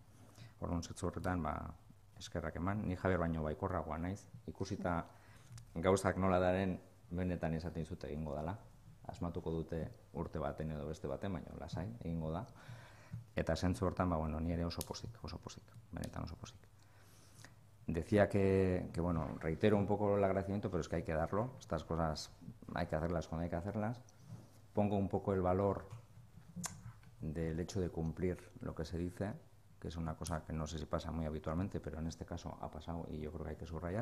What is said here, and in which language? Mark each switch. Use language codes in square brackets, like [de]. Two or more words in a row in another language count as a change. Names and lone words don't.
[eu] Orduan zetzu horretan, eskerrak eman, ni Javier baino baikorragoa naiz, ikusita gauzak nola daren benetan esaten zute egingo dela. Asmatuko dute urte baten edo beste baten, baina lasai egingo da. Eta zentzu hortan, ni ere oso pozik, benetan oso pozik. [es] Decía que, reitero un poco el agradecimiento, pero es que hay que darlo. Estas cosas hay que hacerlas cuando hay que hacerlas. Pongo un poco el valor del hecho de cumplir lo que se dice, que es una cosa que no sé si pasa muy habitualmente, pero en este caso ha pasado y yo creo que hay que subrayar.